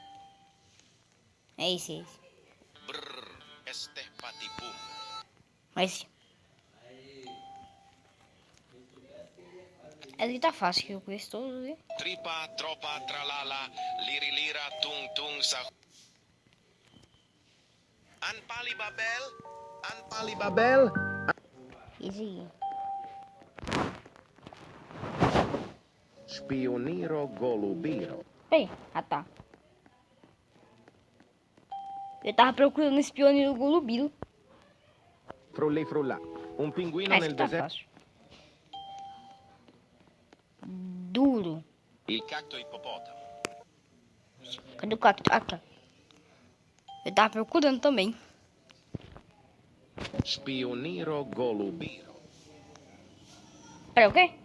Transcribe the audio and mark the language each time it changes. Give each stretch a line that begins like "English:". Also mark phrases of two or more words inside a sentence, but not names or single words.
Portuguese: É esse. Brrr. Estepatipum. Mas esse aqui tá fácil, que eu conheço todos, viu? Tripa, tropa, tralala, lirilira, tung, tung, sa. Anpali Babel. Anpali Babel. Esse aqui. Spioniro golubiro. Peraí. Ah, tá. Eu tava procurando esse pioneiro golubilo.
Italian: Frulli frulla. Un pinguino
Portuguese: Esse
Italian: nel
Portuguese: aqui tá
Italian: deserto.
Portuguese: fácil. Duro.
Italian: Il cacto ippopotamo.
Portuguese: Cadê o cacto? Ah, tá. Eu tava procurando também. Spioniro golubiro. Peraí, o quê?